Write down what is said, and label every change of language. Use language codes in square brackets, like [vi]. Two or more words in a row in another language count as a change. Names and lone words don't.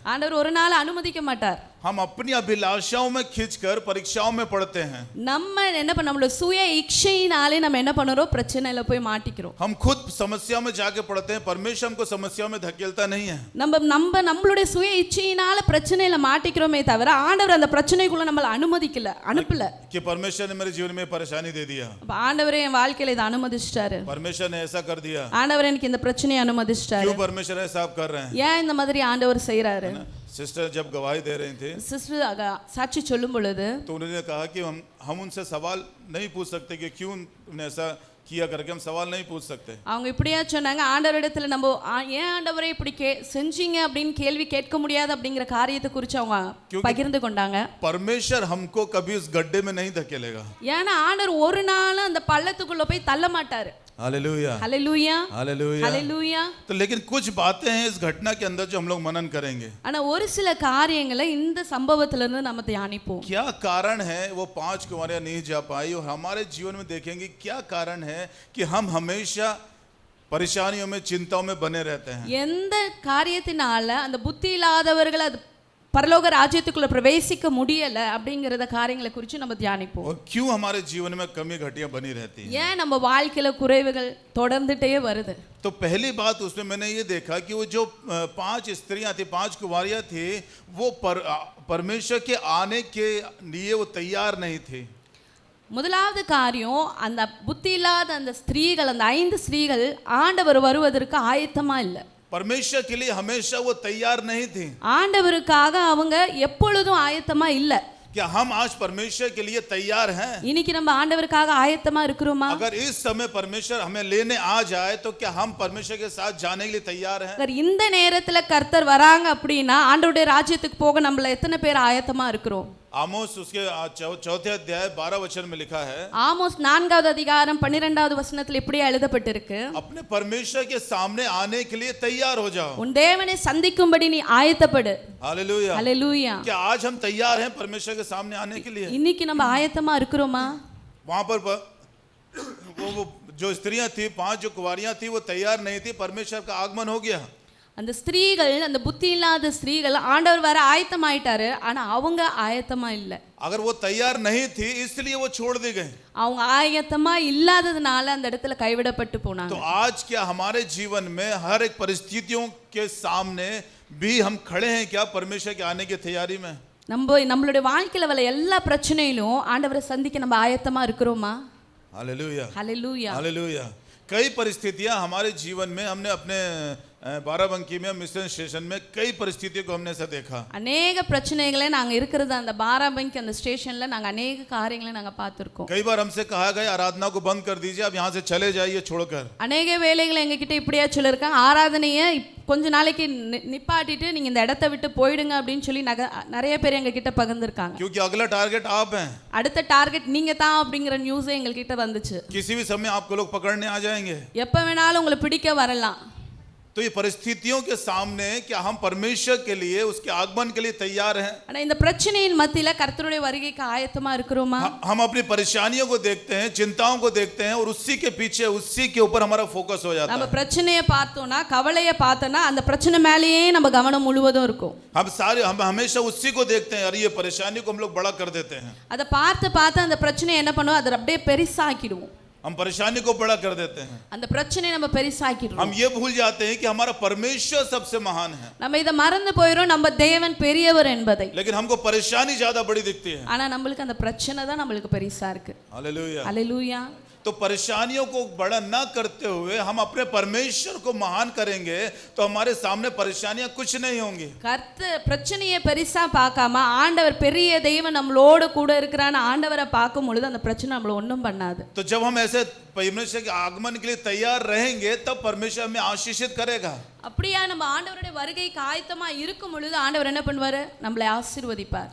[ta] ஆண்டவர் ஒரு நாள் அனுமதிக்க மாட்டார். [hi] हम अपनी अभिलाषाओं में खींचकर परीक्षाओं में पड़ते हैं. [ta] நம்ம என்ன பண்ண, நம்மளோட சுய இச்சையினாலே நம்ம என்ன பண்றோம், பிரச்சனையில போய் மாட்டிக்கிறோம். [hi] हम खुद समस्या में जाके पड़ते हैं. परमेश्वर हमको समस्या में धकेलता नहीं है. [ta] நம்மளுடைய சுய இச்சையினால பிரச்சனையில மாட்டிக்கிறோமே தவிர ஆண்டவர் அந்த பிரச்சனைக்குள்ள நம்மள அனுப்பல. [hi] कि परमेश्वर ने मेरे जीवन में परेशानी दे दिया. [ta] ஆண்டவரே என் வாழ்க்கையில இத அனுமதிச்சிட்டாரு. [hi] परमेश्वर ने ऐसा कर दिया. [ta] ஆண்டவர் எனக்கு இந்த பிரச்சனையை அனுமதிச்சிட்டாரு. [hi] क्यों परमेश्वर ऐसा आप कर रहे हैं? [ta] ஏன் இந்த மாதிரி ஆண்டவர் செய்றாரு? [hi] सिस्टर जब गवाही दे रही थी [ta] சிஸ்டர் சாட்சி சொல்லும் பொழுது [hi] तो उन्होंने कहा कि हम उनसे सवाल नहीं पूछ सकते कि क्यों उन्होंने ऐसा किया करके हम सवाल नहीं पूछ सकते। [ta] அவங்க இப்படியா சொன்னாங்க, ஆண்டவரிடத்துல நம்ம ஏன் ஆண்டவரே இப்படி செஞ்சீங்க அப்படின்னு கேள்வி கேட்க முடியாது அப்படிங்கிற காரியத்தை குறித்து அவங்க பகிர்ந்து கொண்டாங்க. [hi] परमेश्वर हमको कभी उस गड्ढे में नहीं धकेलेगा। [ta] ஏன்னா ஆண்டவர் ஒரு நாள் அந்த பள்ளத்துக்குள்ள போய் தள்ள மாட்டாரு. [hi] हालेलुया हालेलुया हालेलुया हालेलुया। तो लेकिन कुछ बातें हैं इस घटना के अंदर जो हम लोग मनन करेंगे। [ta] ஆனா ஒரு சில காரியங்களை இந்த சம்பவத்துல இருந்து நம்ம தியானிப்போம். [hi] क्या कारण है वो 5 कुमारियां नहीं जा पाई, और हमारे जीवन में देखेंगे क्या कारण है कि हम हमेशा परेशानियों में, चिंताओं में बने रहते हैं। [ta] எந்த காரியத்தினால அந்த புத்தி இல்லாதவர்கள் அது பரலோக ராஜ்யத்துக்குள்ள பிரவேசிக்க முடியல அப்படிங்கறத காரியங்களை குறித்து நம்ம தியானிப்போம். [hi] और क्यों हमारे जीवन में कमी घटियां बनी रहती हैं। [ta] ஏன் நம்ம வாழ்க்கையில குறைவுகள் தொடர்ந்துட்டே வருது? [hi] तो पहली बात उसमें मैंने ये देखा कि वो जो 5 स्त्रियां थी, 5 कुमारियां थी, वो परमेश्वर के आने के लिए वो तैयार नहीं थी। [ta] முதலாவது காரியம், அந்த புத்தி இல்லாத அந்த ஸ்திரீகள், அந்த 5 ஸ்திரீகள் ஆண்டவர் வருவதற்கு ஆயத்தமா இல்லை. [hi] परमेश्वर के लिए हमेशा वो तैयार नहीं थी। [ta] ஆண்டவருக்காக அவங்க எப்பொழுதும் ஆயத்தமா இல்லை. [hi] क्या हम आज परमेश्वर के लिए तैयार हैं? [ta] இன்னைக்கு நம்ம ஆண்டவருக்காக ஆயத்தமா இருக்கிறோமா? [hi] अगर इस समय परमेश्वर हमें लेने आ जाए तो क्या हम परमेश्वर के साथ जाने के लिए तैयार हैं? [ta] அगर இந்த நேரத்துல கர்த்தர் வராங்க அப்படின்னா ஆண்டவருடைய ராஜ்யத்துக்கு போக நம்மள எத்தனை பேர் ஆயத்தமா இருக்கிறோம்? [hi] आमोस उसके 4th अध्याय 12 वचन में लिखा है। [ta] ஆமோஸ் 4வது அதிகாரம் 12வது வசனத்தில் இப்படி எழுதப்பட்டிருக்கு, [hi] अपने परमेश्वर के सामने आने के लिए तैयार हो जाओ। [ta] உன் தேவனை சந்திக்கும்படி நீ ஆயத்தப்படு. [hi] हालेलुया हालेलुया। क्या आज हम तैयार हैं परमेश्वर के सामने आने के लिए? [ta] இன்னைக்கு நம்ம ஆயத்தமா இருக்கிறோமா? [hi] वहां पर वो जो स्त्रियां थी, 5 जो कुंवारियां थी, वो तैयार नहीं थी। परमेश्वर का आगमन हो गया। [ta] அந்த ஸ்திரீகள், அந்த புத்தி இல்லாத ஸ்திரீகள் ஆண்டவர் வர ஆயத்தமாயிட்டாரு, ஆனா அவங்க ஆயத்தமா இல்ல. [hi] अगर वो तैयार नहीं थी इसलिए वो छोड़ दी गई। [ta] அவங்க ஆயத்தமா இல்லாததுனால அந்த இடத்துல கைவிடப்பட்டு போனாங்க. [hi] तो आज क्या हमारे जीवन में हर एक परिस्थितियों के सामने भी हम खड़े हैं क्या परमेश्वर के आने की तैयारी में? [ta] நம்மளுடைய வாழ்க்கையில வர எல்லா பிரச்சனையிலும் ஆண்டவரை சந்திக்க நம்ம ஆயத்தமா இருக்கிறோமா? [hi] हालेलुया हालेलुया हालेलुया। कई परिस्थितियां हमारे जीवन में, हमने अपने बाराबंकी में मिशन स्टेशन में कई परिस्थितियों को हमने ऐसा देखा। [ta] अनेक பிரச்சனைகளை நாங்க இருக்கிறது அந்த பாராபங்கி அந்த ஸ்டேஷன்ல நாங்க अनेक காரியங்களை நாங்க பார்த்திருக்கோம். [hi] कई बार हमसे कहा गया आराधना को बंद कर दीजिए, आप यहाँ से चले जाइए छोड़कर। [ta] अनेक வேளைகளை எங்க கிட்ட இப்படியா சொல்லிருக்காங்க, ஆராதனையை கொஞ்ச நாளைக்கு நிப்பாட்டிட்டு நீங்க இந்த இடத்தை விட்டு போயிடுங்க அப்படின்னு சொல்லி நிறைய பேர் எங்க கிட்ட பகிர்ந்திருக்காங்க. [hi] क्योंकि अगला टारगेट आप हैं। [ta] அடுத்த டார்கெட் நீங்க தான் அப்படிங்கிற நியூஸ் எங்க கிட்ட வந்துச்சு. [hi] किसी भी समय आपको लोग पकड़ने आ जाएंगे। [ta] எப்ப வேணாலும் உங்களை பிடிக்க வரலாம். [hi] तो ये परिस्थितियों के सामने क्या हम परमेश्वर के लिए, उसके आगमन के लिए तैयार हैं? [ta] ஆனா இந்த பிரச்சனையின் மத்தியில கர்த்தருடைய வருகைக்கு ஆயத்தமா இருக்கிறோமா? [hi] हम अपनी परेशानियों को देखते हैं, चिंताओं को देखते हैं, और उसी के पीछे, उसी के ऊपर हमारा फोकस हो जाता है। [ta] நம்ம பிரச்சனையை பார்த்தோம்னா, கவலையை பார்த்தோம்னா அந்த பிரச்சனை மேலேயே நம்ம கவனம் முழுவதும் இருக்கும். [hi] हम हमेशा उसी को देखते हैं, अरे ये परेशानी को हम लोग बड़ा कर देते हैं। [ta] அதை பார்த்து அந்த பிரச்சனையை என்ன பண்ணுவோம், அதை அப்படியே பெருசாக்கிடுவோம். [hi] हम परेशानी को बड़ा कर देते हैं। [ta] அந்த பிரச்சனையை நம்ம பெருசாக்கிடுறோம். [hi] हम ये भूल जाते हैं कि हमारा परमेश्वर सबसे महान है। [ta] நம்ம இத மறந்து போயிரோம், நம்ம தேவன் பெரியவர் என்பதை. [hi] लेकिन हमको परेशानी ज्यादा बड़ी दिखती है। [ta] ஆனா நம்மளுக்கு அந்த பிரச்சனை தான் நம்மளுக்கு பெருசா இருக்கு. [hi] हालेलुया हालेलुया। तो परेशानियों को बड़ा ना करते हुए हम अपने परमेश्वर को महान करेंगे तो हमारे सामने परेशानियां कुछ नहीं होंगी। [ta] கர்த்தர் பிரச்சனையை பெருசா பார்க்காம ஆண்டவர் பெரிய தெய்வம் நம்மளோட கூட இருக்கிறான்னு ஆண்டவரை பார்க்கும் பொழுது அந்த பிரச்சனை நம்மள ஒண்ணும் பண்ணாது. [hi] तो जब हम ऐसे परमेश्वर के आगमन के लिए तैयार रहेंगे तब परमेश्वर हमें आशीषित करेगा। [ta] அப்படியே நம்ம ஆண்டவருடைய வருகைக்கு ஆயத்தமா இருக்கும் பொழுது ஆண்டவர் என்ன பண்ணுவாரு, நம்மளை ஆசீர்வதிப்பார்.